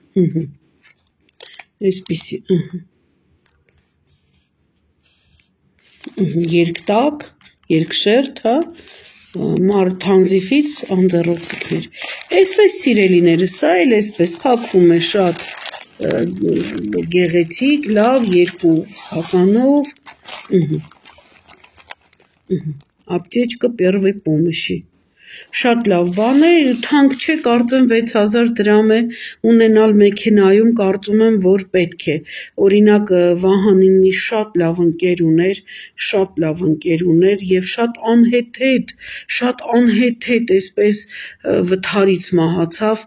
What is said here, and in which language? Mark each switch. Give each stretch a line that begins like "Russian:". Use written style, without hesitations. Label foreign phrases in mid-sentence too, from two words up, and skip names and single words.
Armenian: այսպիսի, երկտակ, երկշերտ, հա, թանզիֆից անձեռոցիկներ, այսպես սիրելիները, սա էլ այսպես փակվում է շատ գեղեցիկ, լավ, 2 հականով,
Russian: Аптечка первой помощи.
Armenian: Շատ լավ բան է, թանկ չէ, կարծեմ 6000 դրամ է, ունենալ մեքենայում, կարծում եմ, որ պետք է, օրինակ Վահանինի շատ լավ ընկեր ուներ և շատ անհեթեթ, այսպես վթարից մահացավ,